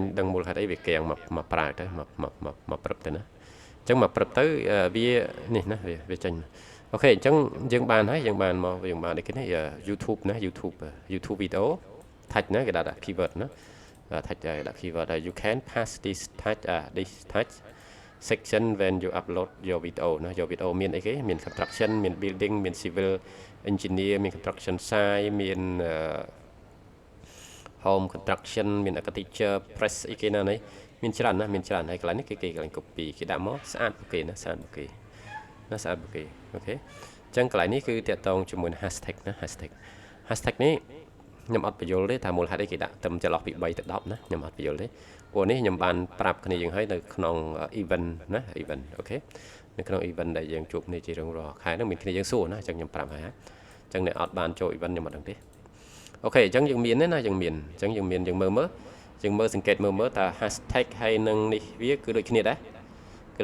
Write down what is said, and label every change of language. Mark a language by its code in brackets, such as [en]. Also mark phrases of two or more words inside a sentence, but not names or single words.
[km] ដឹងមូលហេតុអីវាកៀងមកប្រើទៅមកព្រឹបទៅណាអញ្ចឹងមកព្រឹបទៅវានេះណាវាចេញអូខេអញ្ចឹងយើងបានហើយយើងបានមកយើងបាននេះគេនេះ YouTube ណា [en] YouTube video touch [km] ណាគេដាក់ keyword ណា touch ដាក់ keyword ហើយ [en] you can pass this touch section when you upload your video [km] ណា [en] your video [km] មានអីគេមាន construction មាន building មាន [en] civil engineer [km] មាន [en] construction site [km] មាន [en] home construction [km] មាន [en] architecture press [km] អីគេណានេះមានច្រើនណាមានកន្លែងនេះគេកន្លែង copy គេដាក់មកស្អាតអូខេណាស្អាតអូខេអូ ខេអញ្ចឹងកន្លែងនេះគឺតាក់ទងជាមួយ hashtag ណា hashtag នេះខ្ញុំអត់បញ្យល់ទេថាមូលហេតុអីគេដាក់ត្រឹមចន្លោះពី3ទៅ10ណាខ្ញុំអត់បញ្យល់ទេព្រោះនេះខ្ញុំបានប្រាប់គ្នាយើងហើយនៅក្នុង event ណា event អូខេនៅក្នុង event ដែលយើងជួបគ្នាជារៀងរាល់ខែហ្នឹងមានគ្នាយើងសួរណាអញ្ចឹងខ្ញុំប្រាប់ហើយអញ្ចឹងអ្នកអត់បានចូល event ខ្ញុំអត់ដឹងទេអូខេអញ្ចឹងយើងមានណាយើងមានអញ្ចឹងយើងមើលសង្កេតមើលតើ hashtag ហើយនឹងនេះវាគឺដូចគ្នាដែរគឺ